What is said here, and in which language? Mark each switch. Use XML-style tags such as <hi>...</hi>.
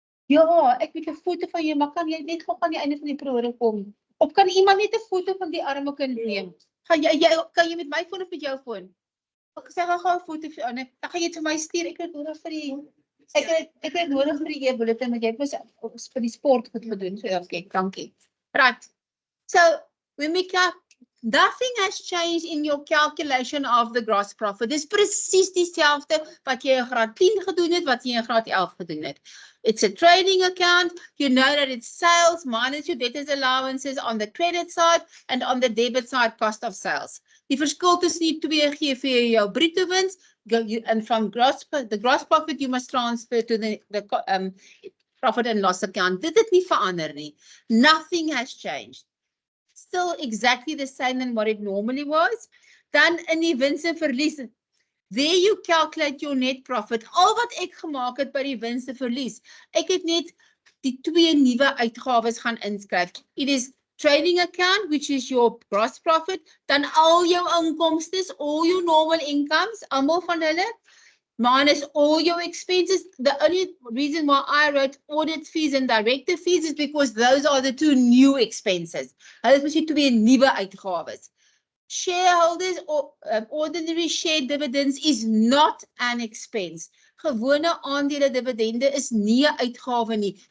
<af>Ja, ek het 'n foto van jou, maar kan jy net gou aan die einde van die program kom? Of kan iemand net 'n foto van die arme kind neem? Kan jy met my foon of met jou foon? Ek sê gou 'n foto vir Anne. Dan gaan jy vir my stuur. Ek het nodig vir die ek het nodig vir die e-bulletin want jy het mos vir die sport goed gedoen.</af> <en>So okay,</en> <af>dankie.</af> <en>Right. So when we nothing has changed in your calculation of the gross profit.</en> <af>Dis presies dieselfde wat jy in graad 10 gedoen het, wat jy in graad 11 gedoen het.</af> <en>It's a trading account. You know that it's sales minus your debtors allowances on the credit side and on the debit side cost of sales.</en> <af>Die verskil tussen die twee gee vir jou bruto wins,</af> <en>and from the gross profit you must transfer to the profit and loss account.</en> <af>Dit het nie verander nie.</af> <en>Nothing has changed. Still exactly the same than what it normally was.</en> <af>Dan in die wins en verlies,</af> <en>there you calculate your net profit.</en> <af>Al wat ek gemaak het by die wins en verlies, ek het net die 2 nuwe uitgawes gaan inskryf.</af> <en>It is trading account, which is your gross profit,</en> <af>dan al jou inkomstes,</af> <en>all your normal incomes,</en> <af>almal van hulle,</af> <en>minus all your expenses. The only reason why I wrote audit fees and director fees is because those are the 2 new expenses.</en> <af>Hulle is die 2 nuwe uitgawes.</af> <en>Shareholders or ordinary share dividends is not an expense.</en> <af>Gewone aandele dividende is nie 'n uitgawe nie.</af>